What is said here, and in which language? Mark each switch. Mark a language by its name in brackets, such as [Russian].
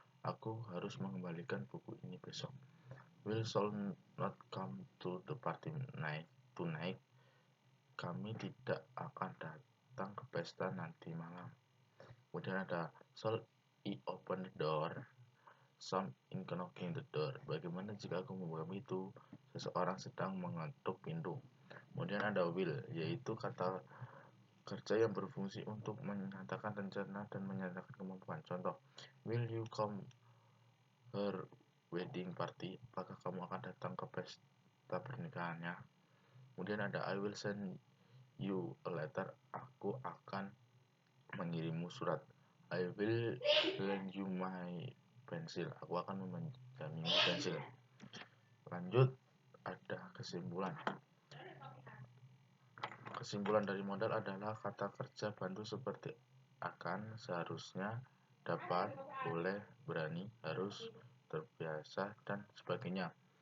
[Indonesian] Aku harus mengembalikan buku ini besok. [English] We shall not come to the party tonight. [Indonesian] Kami tidak akan datang ke pesta nanti malam. Kemudian ada [English] shall I open the door? Some in knocking the door. [Indonesian] Bagaimana jika aku membuka pintu? Seseorang sedang mengetuk pintu. Kemudian ada will, yaitu kata kerja yang berfungsi untuk menyatakan rencana dan menyatakan kemampuan. Contoh, [English] will you come her wedding party? [Indonesian] Apakah kamu akan datang ke pesta pernikahannya? Kemudian ada [English] I will send you a letter. [Indonesian] Aku akan mengirimmu surat. [English] I will lend you my pencil. [Indonesian] Aku akan meminjammu pensil. Lanjut, ada kesimpulan. Kesimpulan dari modal adalah kata kerja bantu seperti akan, seharusnya, dapat, boleh, berani, harus, terbiasa, dan sebagainya.